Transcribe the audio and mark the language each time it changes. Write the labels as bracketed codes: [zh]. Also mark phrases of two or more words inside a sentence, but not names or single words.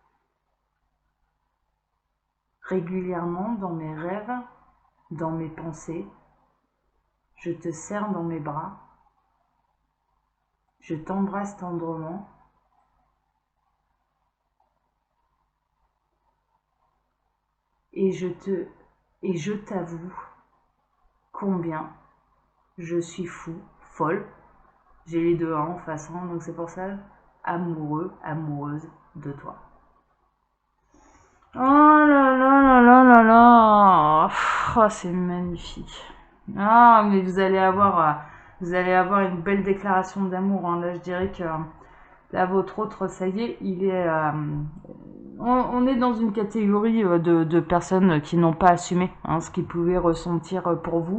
[fr] Régulièrement dans mes rêves, dans mes pensées, je te serre dans mes bras, je t'embrasse tendrement, et je t'avoue combien je suis fou, folle, J'ai les deux en face, hein, donc c'est pour ça, amoureux, amoureuse de toi. Oh là là là là là là. Oh, c'est magnifique. Ah, mais vous allez avoir une belle déclaration d'amour. Hein. Là, je dirais que là, votre autre, ça y est, il est. On est dans une catégorie de personnes qui n'ont pas assumé hein, ce qu'ils pouvaient ressentir pour vous.